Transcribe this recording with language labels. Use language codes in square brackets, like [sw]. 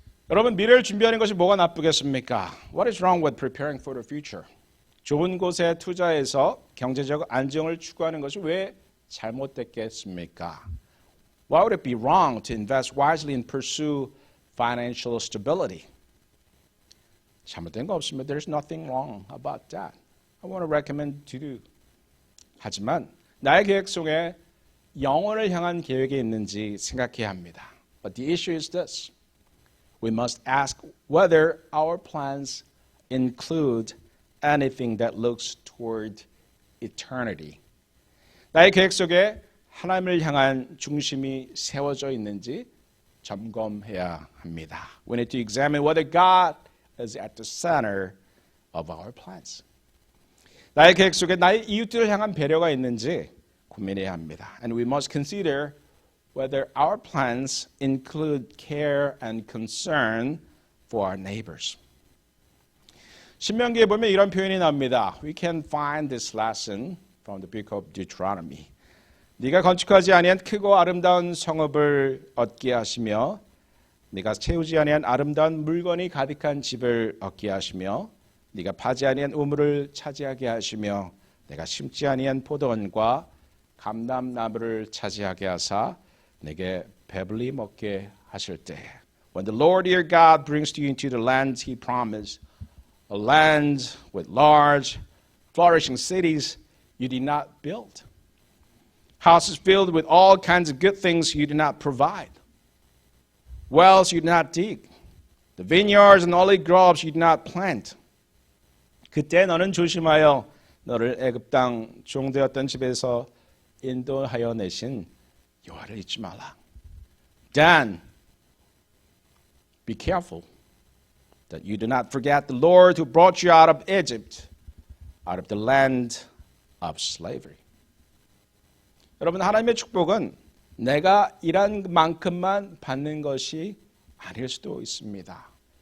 [ko] 여러분, 미래를 준비하는 것이 뭐가 나쁘겠습니까? [en] What is wrong with preparing for the future? [ko] 좋은 곳에 투자해서 경제적 안정을 추구하는 것이 왜 잘못됐겠습니까? [en] Why would it be wrong to invest wisely and pursue financial stability? [ko] 잘못된 거 없습니다. [en] There's nothing wrong about that. I want to recommend to do. [ko] 하지만 나의 계획 속에 영혼을 향한 계획이 있는지 생각해야 합니다. [en] But the issue is this. We must ask whether our plans include anything that looks toward eternity. [ko] 나의 계획 속에 하나님을 향한 중심이 세워져 있는지 점검해야 합니다. [en] We need to examine whether God is at the center of our plans. [ko] 나의 계획 속에 나의 이웃들을 향한 배려가 있는지 고민해야 합니다. [en] And we must consider whether our plans include care and concern for our neighbors. [ko] 신명기에 보면 이런 표현이 나옵니다. [en] We can find this lesson from the book of Deuteronomy. [ko] 네가 건축하지 아니한 크고 아름다운 성읍을 얻게 하시며 네가 채우지 아니한 아름다운 물건이 가득한 집을 얻게 하시며 네가 파지 아니한 우물을 차지하게 하시며 내가 심지 아니한 포도원과 감람나무를 차지하게 하사 내게 배불리 먹게 하실 때 [en] When the Lord your God brings you into the land he promised, a land with large, flourishing cities you did not build, houses filled with all kinds of good things you did not provide, wells you did not dig, the vineyards and olive groves you did not plant. [ko] 그때 너는 조심하여 너를 애굽 땅 종되었던 집에서 인도하여 내신 여호와를 잊지 말라. [en] Then be careful that you do not forget the Lord who brought you out of Egypt, out of the land of slavery. [ko] 여러분, 하나님의 축복은 내가 일한 만큼만 받는 것이 아닐 수도 있습니다.